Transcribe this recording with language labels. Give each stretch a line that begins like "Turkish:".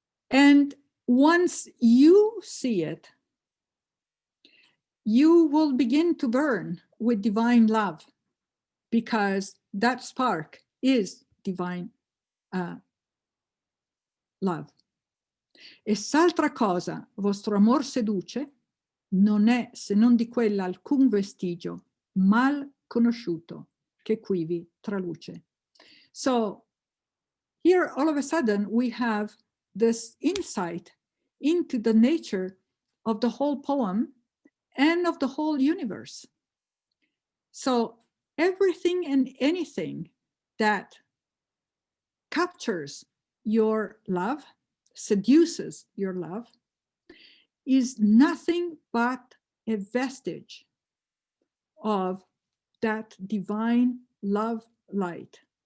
English: And once you see it, you will begin to burn with divine love, because that spark is divine love.
Italian: E s'altra cosa vostro amor seduce, non è se non di quella alcun vestigio mal conosciuto che quivi traluce.
English: So here all of a sudden we have this insight into the nature of the whole poem and of the whole universe. So everything and anything that captures your love, seduces your love, is nothing but a vestige of that divine love light.